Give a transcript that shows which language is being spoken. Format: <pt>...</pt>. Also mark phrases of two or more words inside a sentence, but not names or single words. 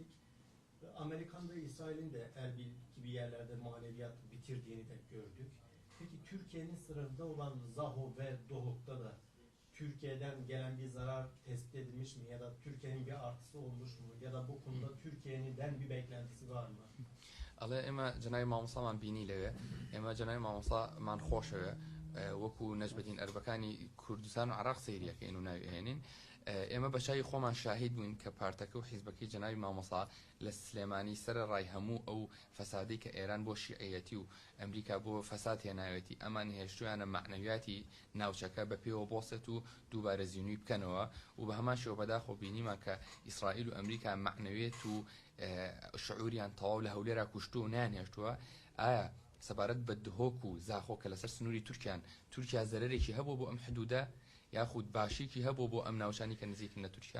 <tr>Amerikan ve İsrail'in de Erbil gibi yerlerde maneviyat bitirdiğini de gördük. Peki Türkiye'nin sınırında olan Zaho ve Doğuk'ta da Türkiye'den gelen bir zarar tespit edilmiş mi ya da Türkiye'nin bir artısı olmuş mu ya da bu konuda Türkiye'nin bir beklentisi var mı?</tr> <ckb>الله ئێمە جنای مامۆسامان بینی لەوێ ئێمە جنای مامۆسامان خۆشەوە وەکو نەجبەتین ئەربەکانی کوردستان و عراق سەیریەکەین و ناوێنین ئێمە بەشای خۆمان شاهید بووین کە پارتەکە و حیزبەکەی جنای مامۆسا لە سلێمانی سەر ڕای هەموو ئەو فەسادەی کە ئێران بۆ شیعەتی و ئەمریکا بۆ فەساد هێناوێتی ئەمان هێشتویانە معنەویاتی ناوچەکە بە پێوە بۆست و دووبارە زیینوی بکەنەوە و بە هەمان شێوە بەداخۆ بینیمان کە ئیسرائیل و ئەمریکا معنەوێت و شعوریان تەواو لە هەولێرا کوشتو و نانهێشتووە ئایا سەبارەت بە دهۆک و زاخۆ کە لەسەر سنووری تورکیا زەرەرێکی هەبوو بۆ ئەم حدودە یاخود باشیکی هەبوو بۆ ئەم ناوچانی کە نزیکن لە تورکیا</ckb>